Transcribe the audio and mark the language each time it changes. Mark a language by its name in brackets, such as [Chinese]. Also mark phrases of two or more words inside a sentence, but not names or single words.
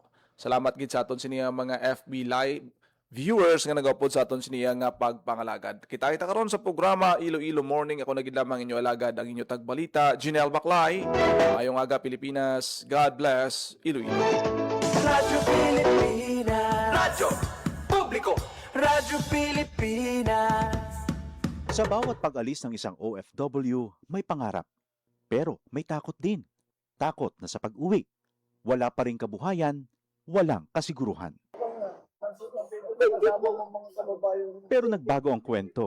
[Hiligaynon] Salamat gid sa aton siniya mga FB Live viewers nga nagapod sa aton siniya nga pagpangalagad. Kita-kita karon sa programa Iloilo Morning. Ako nagid lamang inyo alagad ang inyo tagbalita, Jinel Baclay. Ayong aga Pilipinas. [English] God bless [Hiligaynon] Iloilo. Radyo Pilipinas. Radyo Publiko. Radyo Pilipinas. [Filipino] Sa bawat pag-alis ng isang OFW, may pangarap. Pero may takot din. Takot na sa pag-uwi. Wala pa ring kabuhayan, walang kasiguruhan. Pero nagbago ang kwento.